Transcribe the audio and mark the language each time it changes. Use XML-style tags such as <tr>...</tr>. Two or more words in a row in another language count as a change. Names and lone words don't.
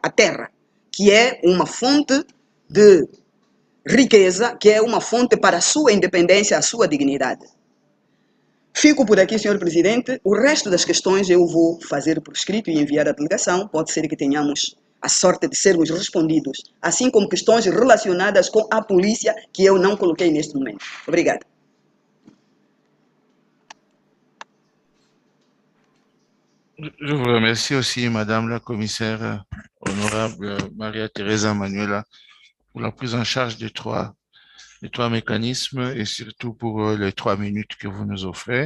<pt>A terra, que é uma fonte de riqueza, que é uma fonte para a sua independência, a sua dignidade. Fico por aqui, senhor presidente. O resto das questões eu vou fazer por escrito e enviar à delegação. Pode ser que tenhamos a sorte de sermos respondidos, assim como questões relacionadas com a polícia, que eu não coloquei neste momento. Obrigada.</pt> <fr>Je vous remercie aussi, Madame la commissaire honorable Maria Teresa Manuela, pour la prise en charge des trois les trois mécanismes et surtout pour les 3 minutes que vous nous offrez.</fr>